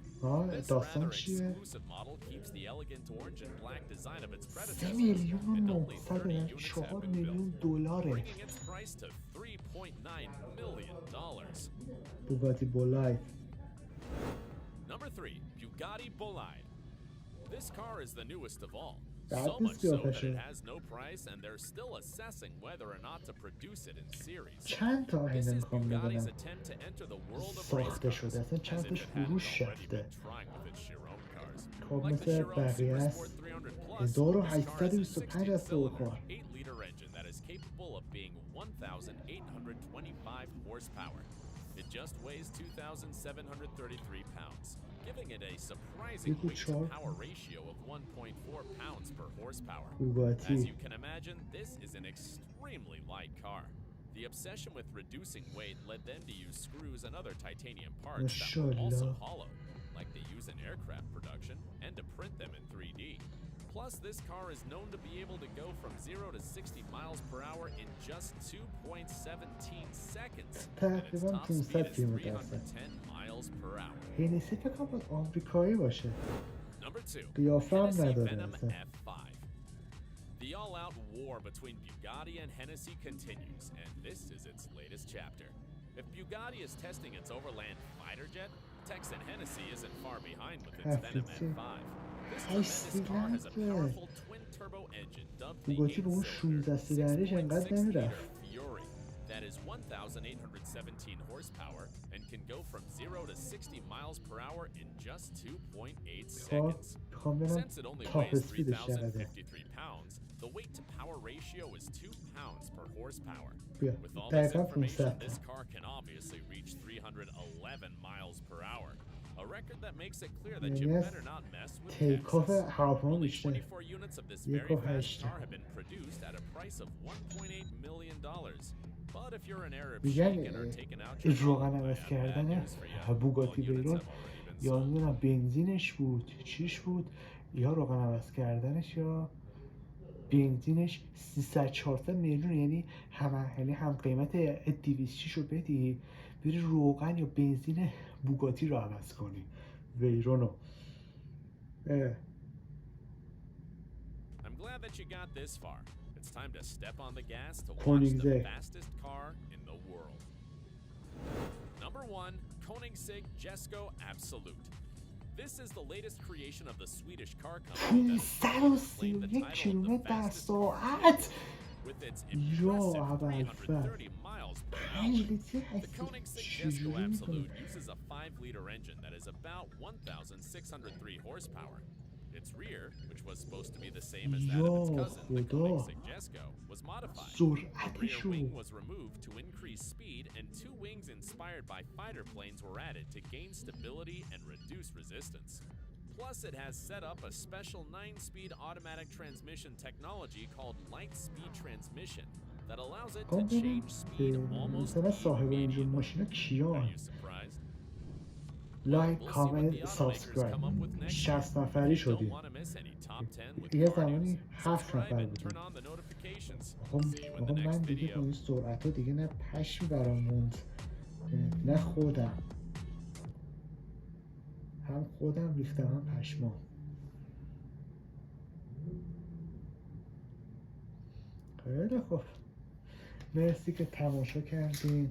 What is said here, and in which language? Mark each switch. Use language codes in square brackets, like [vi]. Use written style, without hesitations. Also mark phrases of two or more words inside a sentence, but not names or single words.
[en] This rather exclusive model keeps the elegant orange and black design of its predecessor, and only 30 units have been built, bringing its price to $3.9 million. Bugatti Bolide. Number 3, Bugatti Bolide. This car is the newest of all. That So is much so that beautiful. it has no price, and they're still assessing whether or not to produce it in series. [fa] چند تا [en] This [fa] عین [en] is [fa] میخوام [en] Bugatti's [fa] ببینم [en] attempt to enter the world of race [fa] ساخته [en] cars, [fa] شده اصلا [en] as [fa] چند [en] if [fa] تاش [en] it hadn't [fa] فروش [en] already [fa] رفته [en] been trying with its Chiron cars. [fa] خب [en] Like the [fa] مثل Chiron بقیه Super است [en] Sport 300 Plus, this car has a [fa] 1225 از [en] 16-cylinder, [fa] کار [en] 8-liter engine that is capable of being 1,825 horsepower. It just weighs 2,733 pounds, giving it a surprising weight-to-power ratio of 1.4 pounds per horsepower. As Bugatti you can imagine, this is an extremely light car. The obsession with reducing weight led them to use screws and other titanium parts that were also Mashallah. hollow, like they use in aircraft production, and to print them in 3D. Plus, this car is known to be able to go from 0 to 60 miles per hour in just 2.17 seconds. And its [fa] تقریبا [en] top speed 500 is [fa] کیلومتر است [en] 310 miles per hour. [fa] هنسی فکر کنم باید آمریکایی باشه [en] Number 2, [fa] قیافه هم Hennessy نداره Venom اصلا F5. [en] The all-out war between Bugatti and Hennessy continues, and this is its latest chapter. If Bugatti is testing its overland fighter jet, Texan Hennessy isn't far behind with its Venom F5. This tremendous car has a powerful twin-turbo engine dubbed the [fa] بوگاتی به اون 16 سیلندرش انقدر [en] 6.6-liter [fa] نمیرفت [en] Fury that is 1,817 horsepower and can go from 0 to 60 miles per hour in just 2.8 [fa] خب [en] seconds. [fa] میخوام ببینم [en] Since it only تاپ weighs [fa] اسپیدش چقدره [en] 3,053 pounds, the weight-to-power ratio is 2 pounds per horsepower. [fa] بیا [en] With all this [fa] دقیقا [en] information, 500 this car can obviously reach 311 miles per hour. A record that makes it clear that you [fa] یعنی از [en] better not mess with take off Texas. [fa] هواپیما [en] Only [fa] بیشتره [en] 24 units of this [fa] یک [en] very [fa] و [en] fast [fa] هشت. [en] car have been produced at a price of $1.8 million. But if you're an Arab [fa] میگن [en] sheik and are taken out your [fa] روغن [en] I [fa] عوض [en] have bad [fa] کردن [en] news for you. بوگاتی All units ویرون have already been [fa] یا [en] sold. [fa] نمیدونم بنزینش بود چیش بود یا روغن عوض کردنش یا بنزینش 300-400 میلیون یعنی هم قیمت 206 رو بدی بری روغن یا بنزین بوگاتی رو عوض کنی ویرونو [en] I'm glad that you got this far. It's time to step on the gas to watch the Koenigsegg. fastest car in the world. Number 1, Koenigsegg Jesko Absolute. This is the latest creation of the Swedish car company that claimed the 531 title of the [fa] کیلومتر در [en] fastest car [fa] ساعت [en] with its [fa] یا [en] impressive ابوالفضل 330 miles per 5 hour. [fa] لیتر [en] The [fa] هستی [en] Koenigsegg Jesko [fa] چجوری میکنه [en] Absolute uses a 5-liter engine that is about 1,603 horsepower. Its rear, which was supposed to be the same as that of its [fa] یا [en] cousin, the [fa] خدا [en] Koenigsegg Jesko, was modified. The rear [fa] سرعتش رو [en] wing was removed to increase speed, and 2 wings inspired by fighter planes were added to gain stability and reduce resistance. Plus, it has set up a special 9-speed automatic transmission technology called light speed transmission that allows it to [fa] خب ببین [en] change speed almost [fa] مثلا صاحب اینجور [en] immediately. [fa] ماشینا [en] Are [fa] کیان [en] you surprised? لایک We'll see what کامنت the automakers سابسکرایب come up with next 60 year. [fa] نفری [en] Don't [fa] شدیم [en] want to miss any top 10 with [fa] یه [en] car [fa] زمانی [en] news. 7 Subscribe [fa] نفر [en] and turn [fa] بودیم [en] on the notifications. [fa] آقا [en] See you in the [fa] من [en] next [fa] دیگه با [en] video. [fa] این سرعت ها دیگه نه پشمی برام موند نه خودم هم خودم ریختم هم پشمام خیلی خوب، مرسی که تماشا کردین.